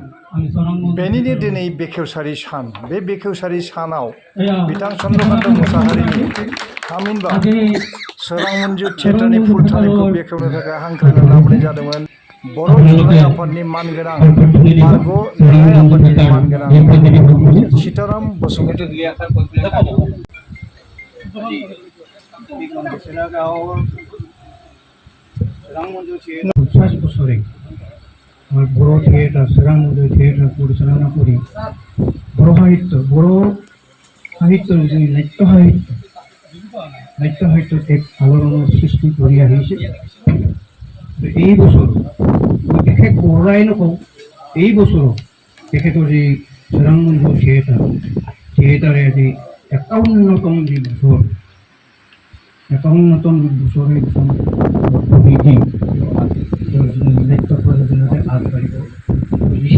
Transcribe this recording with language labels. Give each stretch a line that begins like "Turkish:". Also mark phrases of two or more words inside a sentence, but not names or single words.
Bodo: बेनिनो दिनै बेखेवसारि सान। बे बेखेवसारि सानाव बिथां चन्द्रकान्त मुसाहारिनि थामहिनबा सोरां मन्जु थियेटारनि फुल थालिमखौ बेखेवनो थाखाय हांख्रायना लाबोनाय जादोंमोन बर' थुनलाइ आफादनि मानगोनां मारग' लेङाइ आफादनि मानगोनां सीताराम बसुमतारी।
Assamese: বড় থিয়েটার সোরাং মন্জু থিয়েটার পরিচালনা করি। বড় সাহিত্য যে নাট্য সাহিত্য এক আলোড়নৰ সৃষ্টি কৰি আহিছে। এই বছৰ বিশেষ বঢ়াই নকওঁ, এই বছৰ তেখেতৰ যি সোৰাং মন্জু থিয়েটাৰে আজি 51তম যি বছৰ, 51তম বছৰে নাট্য প্ৰযোজনাতে আগবাঢ়িব খুজিছে।